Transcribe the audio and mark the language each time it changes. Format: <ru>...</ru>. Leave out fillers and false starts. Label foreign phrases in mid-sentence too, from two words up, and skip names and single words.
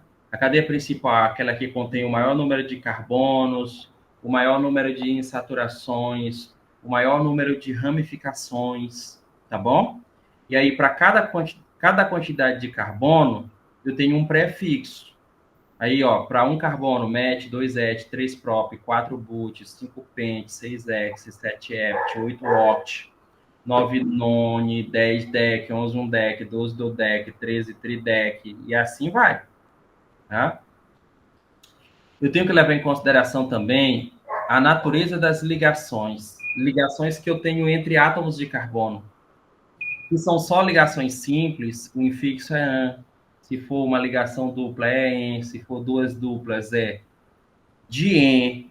<pt>A cadeia principal é aquela que contém o maior número de carbonos, o maior número de insaturações, o maior número de ramificações, tá bom? E aí, para cada quantidade de carbono, eu tenho um prefixo. Aí, ó, para um carbono, MET, 2Et, 3-prop, 4-but, 5-pent, 6-hex, 7-hept, 8-oct, 9-none, 10-dec, 11-undec, 12-dodec, 13-tridec, e assim vai. Tá? Eu tenho que levar em consideração também a natureza das ligações. Ligações que eu tenho entre átomos de carbono. Se são só ligações simples, o infixo é an. Se for uma ligação dupla, é en. Se for duas duplas, é dien.</pt>